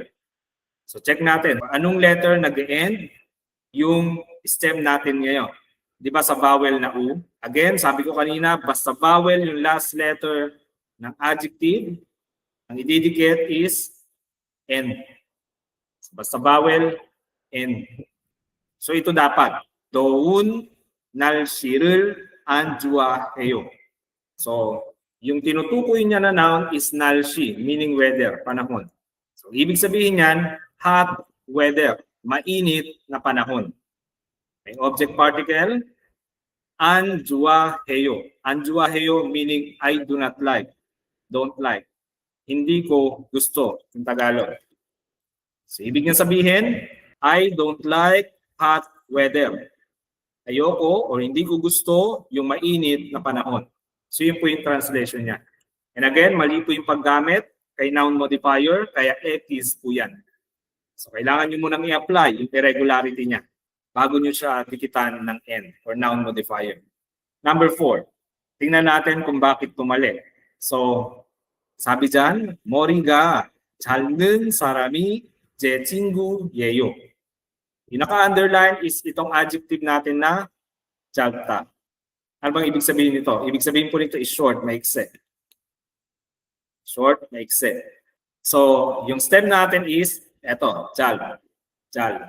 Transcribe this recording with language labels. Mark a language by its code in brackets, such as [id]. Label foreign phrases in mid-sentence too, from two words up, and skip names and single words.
[tl] So check natin, anong letter nag-end yung stem natin ngayon? Di ba sa vowel na U? Again, sabi ko kanina, basta vowel yung [en] last letter [tl] ng adjective, ang ididikit is N. Basta vowel, N. So ito dapat. [ko] 더운 날씨를 안 좋아해요. [tl] So, yung tinutukoy niya na noun is 날씨, [en] meaning weather, [tl] panahon. So, ibig sabihin niyan, [en] hot weather, [tl] mainit na panahon. May [en] object particle, [ko] 안 좋아해요. 안 좋아해요 [en] meaning I do not like, don't like. [tl] Hindi ko gusto, yung Tagalog. So, ibig niya sabihin, [en] I don't like hot weather. [tl] Ayoko o hindi ko gusto yung mainit na panahon. So, yun po yung translation niya. And again, mali po yung paggamit kay [en] noun modifier, [tl] kaya X po yan. So, kailangan nyo munang i-apply yung irregularity niya bago nyo siya dikitan ng N or [en] noun modifier. [tl] Number 4, tingnan natin kung bakit tumali. So, sabi dyan, [ko] 머리가 짧은 사람이 제 친구예요. [tl] Yung naka-underline is itong adjective natin na 짧다. Ano bang ibig sabihin nito? Ibig sabihin po nito is short, maikse. Short, maikse. So, yung stem natin is, eto, [ko] 짧. 짧.